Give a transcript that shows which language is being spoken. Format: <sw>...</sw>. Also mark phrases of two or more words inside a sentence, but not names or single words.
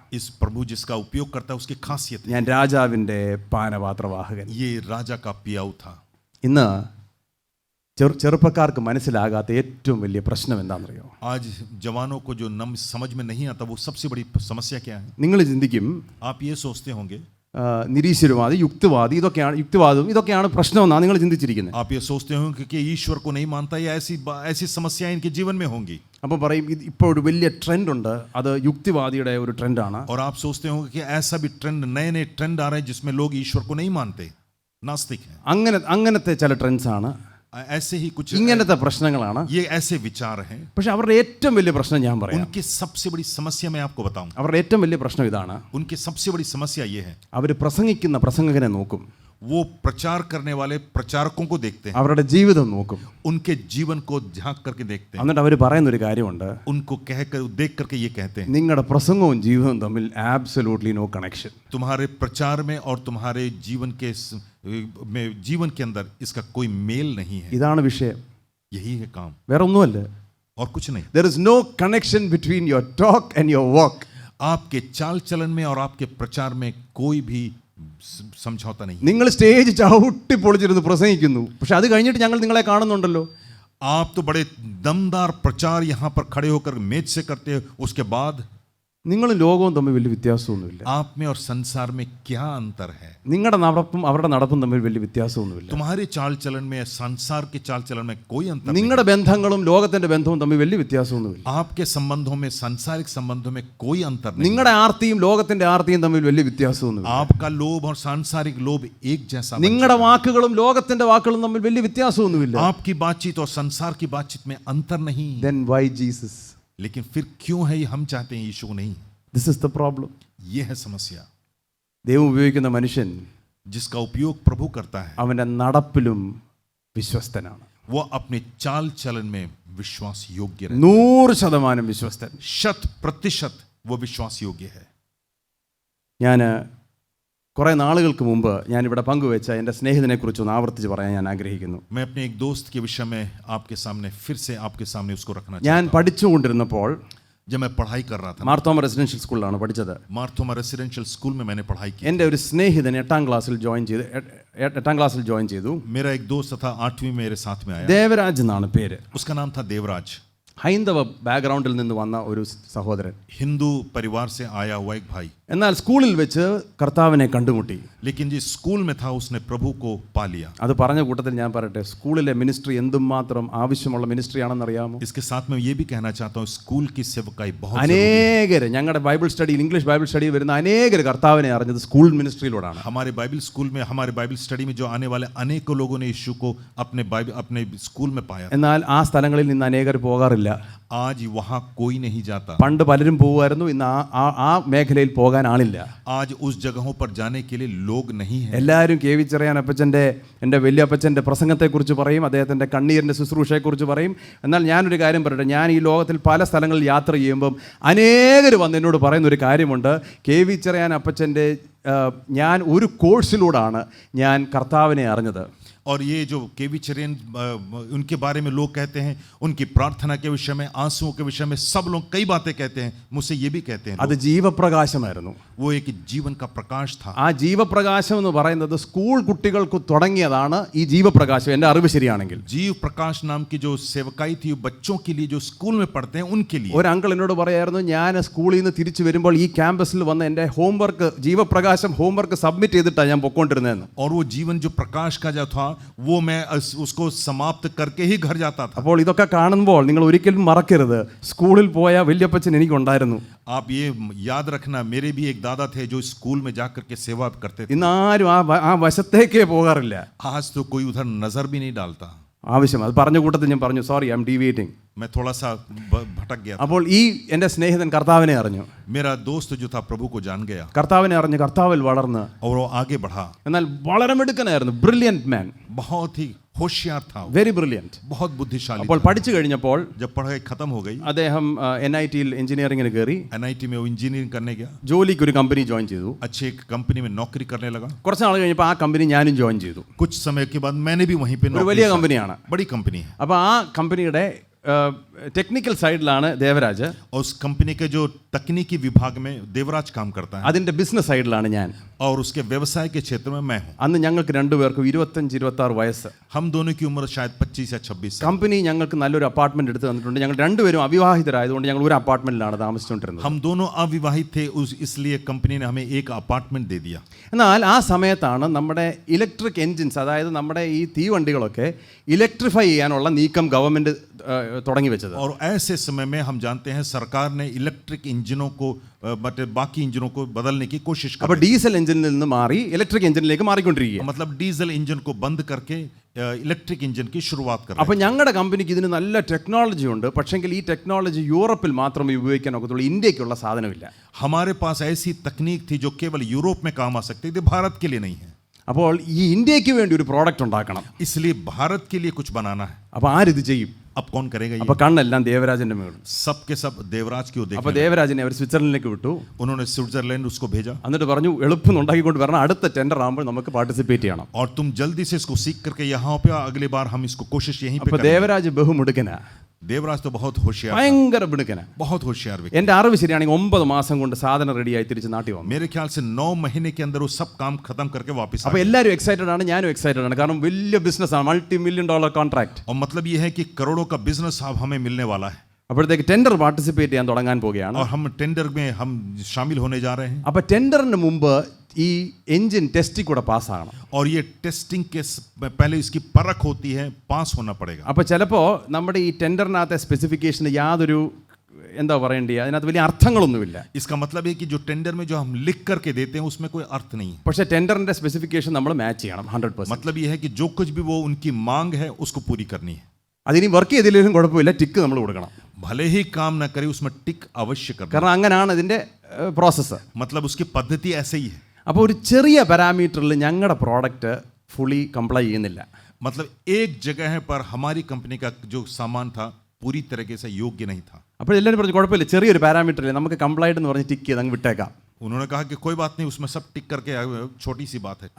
<hi>इस प्रभु जिसका उपयोग करता है उसकी खासियत है,</hi> <ml>ഞാൻ രാജാവിന്റെ പാനപാത്രവാഹകൻ.</ml> <hi>ये राजा का पियाऊ था।</hi> <ml>ഇന്ന് ചെറുപ്പക്കാർക്ക് മനസ്സിലാകാത്ത ഏറ്റവും വലിയ പ്രശ്നം എന്താണെന്നറിയോ?</ml> <hi>आज जवानों को जो समझ में नहीं आता वो सबसे बड़ी समस्या क्या है?</hi> <ml>നിങ്ങൾ ചിന്തിക്കും,</ml> <hi>आप ये सोचते होंगे,</hi> <ml>നിരീശ്വരവാദി, യുക്തിവാദി, ഇതൊക്കെയാണ് പ്രശ്നമെന്നാണ് നിങ്ങൾ ചിന്തിച്ചിരിക്കുന്നത്.</ml> <hi>आप ये सोचते होंगे कि ईश्वर को नहीं मानता या ऐसी समस्याएं इनके जीवन में होंगी।</hi> <ml>അപ്പോൾ പറയും ഇപ്പോൾ ഒരു വലിയ ട്രെൻഡ് ഉണ്ട്, അത് യുക്തിവാദിയുടെ ഒരു ട്രെൻഡാണ്.</ml> <hi>और आप सोचते होंगे कि ऐसा भी नए ट्रेंड आ रहे हैं जिसमें लोग ईश्वर को नहीं मानते, नास्तिक हैं।</hi> <ml>അങ്ങനത്തെ ചില ട്രെൻഡ്സ് ആണ്,</ml> <hi>ऐसे ही कुछ</hi> <ml>ഇങ്ങനത്തെ പ്രശ്നങ്ങളാണ്.</ml> <hi>ये ऐसे विचार हैं।</hi> <ml>പക്ഷെ അവരുടെ ഏറ്റവും വലിയ പ്രശ്നം ഞാൻ പറയാം.</ml> <hi>उनकी सबसे बड़ी समस्या मैं आपको बताऊं,</hi> <ml>അവരുടെ ഏറ്റവും വലിയ പ്രശ്നം ഇതാണ്,</ml> <hi>उनकी सबसे बड़ी समस्या ये है,</hi> <ml>അവർ പ്രസംഗിക്കുന്ന പ്രസംഗകനെ നോക്കും,</ml> <hi>वो प्रचार करने वाले प्रचारकों को देखते हैं,</hi> <ml>അവരുടെ ജീവിതം നോക്കും,</ml> <hi>उनके जीवन को झांक करके देखते हैं,</hi> <ml>എന്നിട്ട് അവർ പറയുന്ന ഒരു കാര്യമുണ്ട്,</ml> <hi>उनको देख करके ये कहते हैं,</hi> <ml>നിങ്ങളുടെ പ്രസംഗവും ജീവിതവും തമ്മിൽ</ml> <en>absolutely no connection.</en> <hi>तुम्हारे प्रचार में और तुम्हारे जीवन के अंदर इसका कोई मेल नहीं है।</hi> <ml>ഇതാണ് വിഷയം,</ml> <hi>यही है काम,</hi> <ml>വേറെ ഒന്നുമല്ല.</ml> <hi>और कुछ नहीं।</hi> <en>There is no connection between your talk and your walk.</en> <hi>आपके चाल चलन में और आपके प्रचार में कोई भी समझौता नहीं।</hi> <ml>നിങ്ങൾ സ്റ്റേജ് ചവിട്ടി പൊളിച്ചിരുന്ന് പ്രസംഗിക്കുന്നു, പക്ഷെ അത് കഴിഞ്ഞിട്ട് ഞങ്ങൾ നിങ്ങളെ കാണുന്നുണ്ടല്ലോ.</ml> <hi>आप तो बड़े दमदार प्रचार यहाँ पर खड़े होकर मेज से करते हो, उसके बाद</hi> <ml>നിങ്ങളും ലോകവും തമ്മിൽ വലിയ വ്യത്യാസമൊന്നുമില്ല.</ml> <hi>आप में और संसार में क्या अंतर है?</hi> <ml>നിങ്ങളുടെ നടപ്പും അവരുടെ നടപ്പും തമ്മിൽ വലിയ വ്യത്യാസമൊന്നുമില്ല.</ml> <hi>तुम्हारे चाल चलन में संसार के चाल चलन में कोई अंतर नहीं.</hi> <ml>നിങ്ങളുടെ ബന്ധങ്ങളും ലോകത്തിന്റെ ബന്ധവും തമ്മിൽ വലിയ വ്യത്യാസമൊന്നുമില്ല.</ml> <hi>आपके संबंधों में, सांसारिक संबंधों में कोई अंतर नहीं.</hi> <ml>നിങ്ങളുടെ ആർത്തിയും ലോകത്തിന്റെ ആർത്തിയും തമ്മിൽ വലിയ വ്യത്യാസമൊന്നുമില്ല.</ml> <hi>आपका लोभ और सांसारिक लोभ एक जैसा बन</hi> <ml>നിങ്ങളുടെ</ml> <hi>जाता है.</hi> <ml>വാക്കുകളും ലോകത്തിന്റെ വാക്കുകളും തമ്മിൽ വലിയ വ്യത്യാസമൊന്നുമില്ല.</ml> <hi>आपकी बातचीत और संसार की बातचीत में अंतर नहीं.</hi> <en>Then why Jesus?</en> <hi>लेकिन फिर क्यों है हम चाहते हैं यीशु को नहीं?</hi> <en>This is the problem.</en> <hi>यह है समस्या.</hi> <ml>ദൈവം ഉപയോഗിക്കുന്ന മനുഷ്യൻ</ml> <hi>जिसका उपयोग प्रभु करता है,</hi> <ml>അവന്റെ നടപ്പിലും വിശ്വസ്തനാണ്.</ml> <hi>वो अपने चाल चलन में विश्वास योग्य रहता</hi> <ml>100% വിശ്വസ്തൻ.</ml> <hi>है. 100% वो विश्वास योग्य है.</hi> <ml>ഞാൻ കുറേ നാളുകൾക്ക് മുമ്പ് ഞാനിവിടെ പങ്കുവെച്ച എൻ്റെ സ്നേഹിതനെക്കുറിച്ച് ഒന്ന് ആവർത്തിച്ച് പറയാൻ ഞാൻ ആഗ്രഹിക്കുന്നു.</ml> <hi>मैं अपने एक दोस्त के विषय में आपके सामने फिर से आपके सामने उसको रखना</hi> <ml>ഞാൻ</ml> <hi>चाहता</hi> <ml>പഠിച്ചുകൊണ്ടിരുന്നപ്പോൾ</ml> <hi>हूं. जब मैं पढ़ाई कर रहा था,</hi> <ml>മാർത്തോമ റെസിഡൻഷ്യൽ സ്കൂളിലാണ് പഠിച്ചത്.</ml> <hi>मार्थोमा रेसिडेंशियल स्कूल में मैंने पढ़ाई की.</hi> <ml>എൻ്റെ ഒരു സ്നേഹിതൻ 8ാം ക്ലാസ്സിൽ ജോയിൻ ചെയ്തു.</ml> <hi>मेरा एक दोस्त था 8वीं में मेरे साथ में आया.</hi> <ml>ദേവരാജ് എന്നാണ് പേര്.</ml> <hi>उसका नाम था देवराज.</hi> <ml>ഹൈന്ദവ ബാക്ക്ഗ്രൗണ്ടിൽ നിന്ന് വന്ന ഒരു സഹോദരൻ.</ml> <hi>हिंदू परिवार से आया हुआ एक भाई.</hi> <ml>എന്നാൽ സ്കൂളിൽ വെച്ച് കർത്താവിനെ കണ്ടുമുട്ടി.</ml> <hi>लेकिन जिस स्कूल में था उसने प्रभु को पा लिया.</hi> <ml>അത് പറഞ്ഞ കൂട്ടത്തിൽ ഞാൻ പറയട്ടെ, സ്കൂളിലെ മിനിസ്ട്രി എന്തുമാത്രം ആവശ്യമുള്ള മിനിസ്ട്രി ആണെന്ന് അറിയാമോ?</ml> <hi>इसके साथ में ये भी कहना चाहता हूँ, स्कूल की सेवकाई बहुत जरूरी है.</hi> <ml>അനേകർ ഞങ്ങളുടെ ബൈബിൾ സ്റ്റഡിയിൽ, ഇംഗ്ലീഷ് ബൈബിൾ സ്റ്റഡിയിൽ വരുന്ന അനേകർ കർത്താവിനെ അറിഞ്ഞത് സ്കൂൾ മിനിസ്ട്രിയിലൂടെയാണ്.</ml> <hi>हमारे</hi> <en>Bible school</en> <hi>में, हमारे</hi> <en>Bible study</en> <hi>में जो आने वाले अनेकों लोगों ने यीशु को अपने स्कूल में पाया.</hi> <ml>എന്നാൽ ആ സ്ഥലങ്ങളിൽ നിന്ന് അനേകർ പോകാറില്ല.</ml> <hi>आज वहाँ कोई नहीं जाता.</hi> <ml>പണ്ട് പലരും പോകുമായിരുന്നു, ഇന്ന് ആ മേഖലയിൽ പോകാൻ ആളില്ല.</ml> <hi>आज उस जगहों पर जाने के लिए लोग नहीं हैं.</hi> <ml>എല്ലാവരും കെ വി ചെറിയാൻ അപ്പച്ചൻ്റെ, എൻ്റെ വലിയപ്പച്ചൻ്റെ പ്രസംഗത്തെക്കുറിച്ച് പറയും, അദ്ദേഹത്തിൻ്റെ കണ്ണീരിൻ്റെ ശുശ്രൂഷയെക്കുറിച്ച് പറയും. എന്നാൽ ഞാനൊരു കാര്യം പറയട്ടെ, ഞാൻ ഈ ലോകത്തിൽ പല സ്ഥലങ്ങളിൽ യാത്ര ചെയ്യുമ്പം അനേകർ വന്ന് എന്നോട് പറയുന്നൊരു കാര്യമുണ്ട്, കെ വി ചെറിയാൻ അപ്പച്ചൻ്റെ ഞാൻ ഒരു കോഴ്സിലൂടെയാണ് ഞാൻ കർത്താവിനെ അറിഞ്ഞത്.</ml> <hi>और ये जो केवी चरियन, उनके बारे में लोग कहते हैं, उनकी प्रार्थना के विषय में, आंसुओं के विषय में सब लोग कई बातें कहते हैं. मुझसे ये भी कहते हैं</hi> <ml>അത് ജീവപ്രകാശമായിരുന്നു.</ml> <hi>वो एक जीवन का प्रकाश था.</hi> <ml>ആ ജീവപ്രകാശം എന്ന് പറയുന്നത് സ്കൂൾ കുട്ടികൾക്ക് തുടങ്ങിയതാണ്. ഈ ജീവപ്രകാശം എൻ്റെ അറിവ് ശരിയാണെങ്കിൽ</ml> <hi>जीव प्रकाश नाम की जो सेवकाई थी बच्चों के लिए जो स्कूल में पढ़ते हैं उनके लिए.</hi> <ml>ഒരു അങ്കിൾ എന്നോട് പറയായിരുന്നു, ഞാൻ സ്കൂളിൽ നിന്ന് തിരിച്ചു വരുമ്പോൾ ഈ ക്യാമ്പസിൽ വന്ന് എൻ്റെ ഹോംവർക്ക്, ജീവപ്രകാശം</ml> <en>homework submit</en> <ml>ചെയ്തിട്ടാണ് ഞാൻ പൊക്കോണ്ടിരുന്നതെന്ന്.</ml> <hi>और वो जीवन जो प्रकाश का जो था वो मैं उसको समाप्त करके ही घर जाता था.</hi> <ml>അപ്പോൾ ഇതൊക്കെ കാണുമ്പോൾ നിങ്ങൾ ഒരിക്കലും മറക്കരുത്, സ്കൂളിൽ പോയ വല്യപ്പച്ചൻ എനിക്കുണ്ടായിരുന്നു.</ml> <hi>आप ये याद रखना, मेरे भी एक दादा थे जो स्कूल में जाकर के सेवा करते थे.</hi> <ml>ഇന്നാരും ആ വശത്തേക്കേ പോകാറില്ല.</ml> <hi>आज तो कोई उधर नजर भी नहीं डालता.</hi> <ml>ആവശ്യം അത് പറഞ്ഞ കൂട്ടത്തിൽ ഞാൻ പറഞ്ഞു,</ml> <en>sorry I am deviating.</en> <hi>मैं थोड़ा सा भटक गया.</hi> <ml>അപ്പോൾ ഈ എൻ്റെ സ്നേഹിതൻ കർത്താവിനെ അറിഞ്ഞു.</ml> <hi>मेरा दोस्त जो था प्रभु को जान गया</hi> <ml>കർത്താവിനെ അറിഞ്ഞ് കർത്താവിൽ വളർന്ന്,</ml> <hi>और वो आगे बढ़ा.</hi> <ml>എന്നാൽ വളരെ മിടുക്കനായിരുന്നു,</ml> <en>brilliant man,</en> <hi>बहुत ही होशियार था,</hi> <en>very brilliant.</en> <hi>बहुत बुद्धिशाली</hi> <ml>അപ്പോൾ</ml> <hi>था.</hi> <ml>പഠിച്ചു കഴിഞ്ഞപ്പോൾ</ml> <hi>जब पढ़ाई खत्म हो गई,</hi> <ml>അദ്ദേഹം NIT-യിൽ എഞ്ചിനീയറിംഗിന് കയറി,</ml> <hi>NIT में वो इंजीनियरिंग करने गया.</hi> <ml>ജോലിക്ക് ഒരു കമ്പനി ജോയിൻ ചെയ്തു.</ml> <hi>अच्छी एक कंपनी में नौकरी करने लगा.</hi> <ml>കുറച്ച് നാൾ കഴിഞ്ഞപ്പോൾ ആ കമ്പനി ഞാനും ജോയിൻ ചെയ്തു.</ml> <hi>कुछ समय के बाद मैंने भी वहीं पे</hi> <ml>ഒരു</ml> <hi>नौकरी</hi> <ml>വലിയ</ml> <hi>की.</hi> <ml>കമ്പനിയാണ്.</ml> <hi>बड़ी कंपनी है.</hi> <ml>അപ്പോൾ ആ കമ്പനിയുടെ ടെക്നിക്കൽ സൈഡിലാണ് ദേവരാജ്,</ml> <hi>और उस कंपनी के जो तकनीकी विभाग में देवराज काम करता है,</hi> <ml>അതിൻ്റെ ബിസിനസ് സൈഡിലാണ് ഞാൻ.</ml> <hi>और उसके व्यवसाय के क्षेत्र में मैं हूँ.</hi> <ml>അന്ന് ഞങ്ങൾക്ക് രണ്ടുപേർക്കും 25-26 വയസ്സ്.</ml> <hi>हम दोनों की उम्र शायद 25 या 26 साल.</hi> <ml>കമ്പനി ഞങ്ങൾക്ക് നല്ലൊരു അപ്പാർട്ട്മെന്റ് എടുത്ത് തന്നിട്ടുണ്ട്. ഞങ്ങൾ രണ്ടുപേരും അവിവാഹിതരായതുകൊണ്ട് ഞങ്ങൾ ഒരു അപ്പാർട്ട്മെന്റിലാണ് താമസിച്ചുകൊണ്ടിരുന്നത്.</ml> <hi>हम दोनों अविवाहित थे, इसलिए कंपनी ने हमें एक अपार्टमेंट दे दिया.</hi> <ml>എന്നാൽ ആ സമയത്താണ് നമ്മുടെ</ml> <en>electric engines,</en> <ml>അതായത് നമ്മുടെ ഈ തീവണ്ടികളൊക്കെ ഇലക്ട്രിഫൈ ചെയ്യാനുള്ള നീക്കം ഗവൺമെന്റ് തുടങ്ങി വെച്ചത്.</ml> <hi>और ऐसे समय में हम जानते हैं सरकार ने इलेक्ट्रिक इंजनों को बाकी इंजनों को बदलने की कोशिश</hi> <ml>അപ്പോൾ</ml> <hi>की.</hi> <ml>ഡീസൽ എഞ്ചിനിൽ നിന്ന് മാറി ഇലക്ട്രിക് എഞ്ചിനിലേക്ക് മാറിക്കൊണ്ടിരിക്കുക.</ml> <hi>मतलब डीजल इंजन को बंद करके</hi> <en>electric engine</en> <hi>की शुरुआत कर रहे</hi> <ml>അപ്പോൾ ഞങ്ങളുടെ കമ്പനിക്ക് ഇതിന് നല്ല ടെക്നോളജി ഉണ്ട്. പക്ഷെങ്കിൽ ഈ ടെക്നോളജി യൂറോപ്പിൽ മാത്രമേ ഉപയോഗിക്കാൻ ഒക്കത്തുള്ളൂ, ഇന്ത്യക്കുള്ള സാധനമില്ല.</ml> <hi>हमारे पास ऐसी तकनीक थी जो केवल यूरोप में काम आ सकती थी, भारत के लिए नहीं है.</hi> <ml>അപ്പോൾ ഈ ഇന്ത്യക്ക് വേണ്ടി ഒരു പ്രോഡക്റ്റ് ഉണ്ടാക്കണം.</ml> <hi>इसलिए भारत के लिए कुछ बनाना है.</hi> <ml>അപ്പോൾ ആരിത് ചെയ്യും?</ml> <hi>अब कौन करेगा ये?</hi> <ml>അപ്പോൾ കണ്ണെല്ലാം ദേവരാജന്റെ മേളിൽ.</ml> <hi>सब के सब देवराज की ओर</hi> <ml>അപ്പോൾ</ml> <hi>देखने</hi> <ml>ദേവരാജനെ അവർ സ്വിറ്റ്സർലൻഡിലേക്ക് വിട്ടു.</ml> <hi>लगे. उन्होंने स्विट्जरलैंड उसको भेजा</hi> <ml>എന്നിട്ട് പറഞ്ഞു, എളുപ്പം ഉണ്ടാക്കിക്കൊണ്ട് വരണം, അടുത്ത ടെൻഡർ ആകുമ്പോൾ നമുക്ക് പാർട്ടിസിപ്പേറ്റ് ചെയ്യണം.</ml> <hi>और तुम जल्दी से इसको सीख करके यहाँ पे अगली बार हम इसको कोशिश यहीं पे</hi> <ml>അപ്പോൾ</ml> <hi>करेंगे.</hi> <ml>ദേവരാജ് ബഹുമിടുക്കനാ.</ml> <hi>देवराज तो बहुत होशियार था,</hi> <ml>ഭയങ്കര മിടുക്കന.</ml> <hi>बहुत होशियार व्यक्ति.</hi> <ml>എൻ്റെ അറിവ് ശരിയാണെങ്കിൽ 9 മാസം കൊണ്ട് സാധനം റെഡിയായി തിരിച്ച് നാട്ടിൽ വന്നു.</ml> <hi>मेरे ख्याल से 9 महीने के अंदर वो सब काम खत्म करके वापस आ</hi> <ml>അപ്പോൾ</ml> <hi>गया.</hi> <ml>എല്ലാവരും എക്സൈറ്റഡ് ആണ്, ഞാനും എക്സൈറ്റഡ് ആണ്. കാരണം വലിയ ബിസിനസ്സാണ്,</ml> <en>$multi-million contract.</en> <hi>और मतलब ये है कि करोड़ों का बिजनेस अब हमें मिलने वाला है</hi> <ml>അപ്പോഴത്തേക്ക് ടെൻഡർ പാർട്ടിസിപ്പേറ്റ് ചെയ്യാൻ തുടങ്ങാൻ പോവുകയാണ്.</ml> <hi>और हम टेंडर में हम शामिल होने जा रहे हैं.</hi> <ml>അപ്പോൾ ടെൻഡറിന് മുമ്പ് ഈ എഞ്ചിൻ ടെസ്റ്റിൽ കൂടെ പാസ്സാകണം.</ml> <hi>और ये टेस्टिंग के पहले इसकी परख होती है, पास होना पड़ेगा.</hi> <ml>അപ്പോൾ ചിലപ്പോൾ നമ്മുടെ ഈ ടെൻഡറിനകത്തെ സ്പെസിഫിക്കേഷന് യാതൊരു എന്താ പറയേണ്ടി, അതിനകത്ത് വലിയ അർത്ഥങ്ങളൊന്നുമില്ല.</ml> <hi>इसका मतलब है कि जो टेंडर में जो हम लिख करके देते हैं उसमें कोई अर्थ नहीं है.</hi> <ml>പക്ഷേ ടെൻഡറിന്റെ സ്പെസിഫിക്കേഷൻ നമ്മൾ മാച്ച് ചെയ്യണം 100%.</ml> <hi>मतलब ये है कि जो कुछ भी वो उनकी मांग है उसको पूरी करनी है.</hi> <ml>അതിനി വർക്ക് ചെയ്തില്ലെങ്കിലും കുഴപ്പമില്ല, ടിക്ക് നമ്മൾ കൊടുക്കണം.</ml> <hi>भले ही काम ना करे उसमें टिक अवश्य करना.</hi> <ml>കാരണം അങ്ങനെയാണ് ഇതിൻ്റെ പ്രോസസ്സ്.</ml> <hi>मतलब उसकी पद्धति ऐसे ही है.</hi> <ml>അപ്പോൾ ഒരു ചെറിയ പാരാമീറ്ററിൽ ഞങ്ങളുടെ പ്രോഡക്റ്റ്</ml> <en>fully comply</en> <ml>ചെയ്യുന്നില്ല.</ml> <hi>मतलब एक जगह पर हमारी कंपनी का जो सामान था पूरी तरीके से योग्य नहीं था.</hi> <ml>അപ്പോൾ എല്ലാവരും പറഞ്ഞു കുഴപ്പമില്ല, ചെറിയൊരു പാരാമീറ്ററിൽ നമുക്ക് കംപ്ലൈൻറ്റ് എന്ന് പറഞ്ഞ് ടിക്ക് ചെയ്ത് അങ്ങ് വിട്ടേക്കാം.</ml> <hi>उन्होंने कहा कि कोई बात नहीं, उसमें सब टिक करके छोटी सी बात है.</hi>